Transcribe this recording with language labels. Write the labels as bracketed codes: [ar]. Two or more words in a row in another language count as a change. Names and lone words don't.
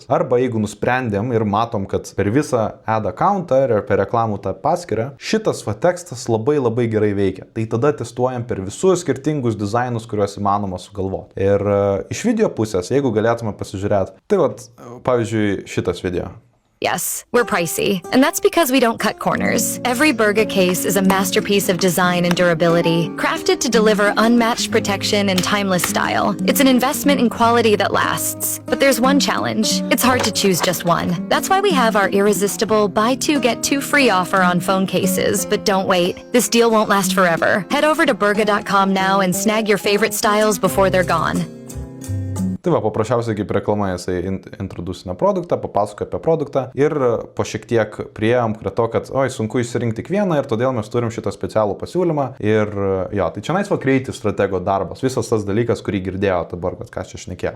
[lt] Arba jeigu nusprendėm ir matom, kad per visą [en] ad accountą [lt] ir per reklamų tą paskirą, šitas tekstas labai gerai veikia. Tai tada testuojam per visus skirtingus dizainus, kuriuos įmanoma sugalvoti. Ir iš video pusės, jeigu galėtume pasižiūrėti, tai pavyzdžiui, šitas video. [en] Yes, we're pricey, and that's because we don't cut corners. Every Burga case is a masterpiece of design and durability, crafted to deliver unmatched protection and timeless style. It's an investment in quality that lasts. But there's one challenge. It's hard to choose just one. That's why we have our irresistible buy two get two free offer on phone cases. But don't wait. This deal won't last forever. Head over to burga.com now and snag your favorite styles before they're gone. [lt] Tai paprasčiausiai kaip reklama jisai introducina produktą, papasakoja apie produktą ir po šiek tiek priėjom prie to, kad sunku išsirinkti tik vieną ir todėl mes turim šitą specialų pasiūlymą ir tai čia [en] creative stratego [lt] darbas, visas tas dalykas, kurį girdėjo dabar, ką čia šnekėjo.